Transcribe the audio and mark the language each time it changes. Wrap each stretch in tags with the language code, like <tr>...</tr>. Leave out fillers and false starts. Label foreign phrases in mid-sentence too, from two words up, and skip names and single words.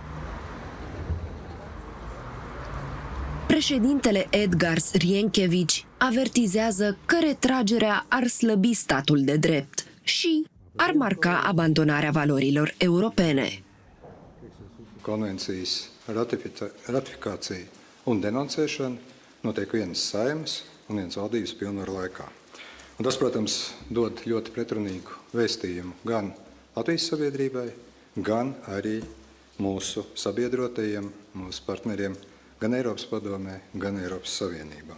<ro>Președintele Edgars Rienkevici avertizează că retragerea ar slăbi statul de drept și ar marca abandonarea valorilor europene.</ro> <lv>Konvencijas ratifikācija un denoncēšana notiek vienas Saeimas un vienas valdības pilnvaru laikā. Un tas, protams, dod ļoti pretrunīgu vēstījumu gan Latvijas sabiedrībai, gan arī mūsu sabiedrotajiem, mūsu partneriem, gan Eiropas padomē, gan Eiropas Savienībā.</lv>